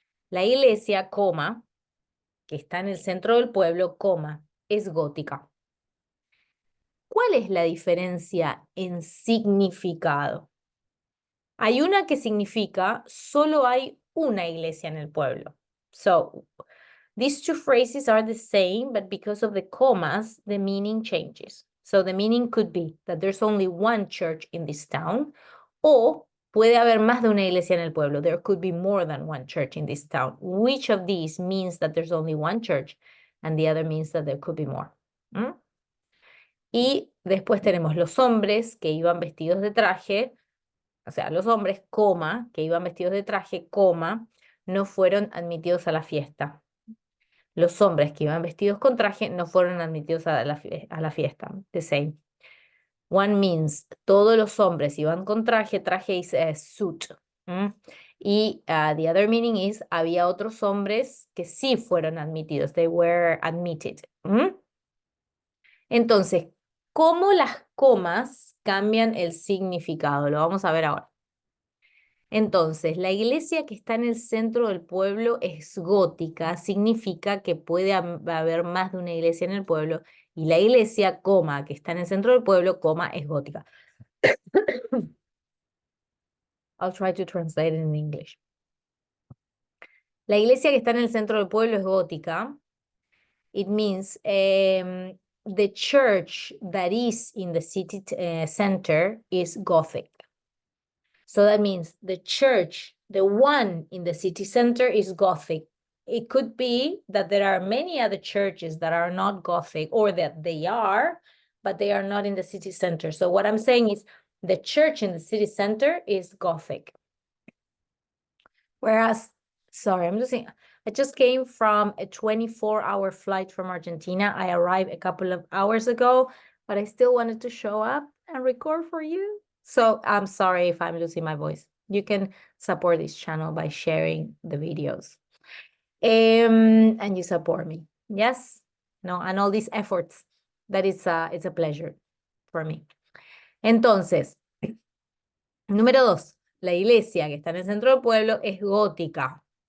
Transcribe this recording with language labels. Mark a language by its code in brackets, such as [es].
[es] La iglesia, coma, que está en el centro del pueblo, coma, es gótica. ¿Cuál es la diferencia en significado? Hay una que significa solo hay una iglesia en el pueblo. [en] So, these two phrases are the same, but because of the commas, the meaning changes. So the meaning could be that there's only one church in this town, [es] o puede haber más de una iglesia en el pueblo. [en] There could be more than one church in this town. Which of these means that there's only one church, and the other means that there could be more? [es] Y después tenemos los hombres que iban vestidos de traje. O sea, los hombres, coma, que iban vestidos de traje, coma, no fueron admitidos a la fiesta. Los hombres que iban vestidos con traje no fueron admitidos a la fiesta. [en] The same. One means, [es] todos los hombres iban con traje, traje [en] is a suit. [es] Y [en] the other meaning is, [es] había otros hombres que sí fueron admitidos. [en] They were admitted. [es] Entonces, ¿cómo las comas cambian el significado? Lo vamos a ver ahora. Entonces, la iglesia que está en el centro del pueblo es gótica, significa que puede haber más de una iglesia en el pueblo, y la iglesia, coma, que está en el centro del pueblo, coma, es gótica. [en] I'll try to translate it in English. [es] La iglesia que está en el centro del pueblo es gótica. [en] It means the church that is in the city center is Gothic. So that means the church, the one in the city center, is Gothic. It could be that there are many other churches that are not Gothic, or that they are, but they are not in the city center. So what I'm saying is the church in the city center is Gothic. Whereas, sorry, I just came from a 24-hour flight from Argentina. I arrived a couple of hours ago, but I still wanted to show up and record for you. So I'm sorry if I'm losing my voice. You can support this channel by sharing the videos. And you support me. Yes? No, and all these efforts. That is it's a pleasure for me. [es] Entonces, número 2. La iglesia que está en el centro del pueblo es gótica.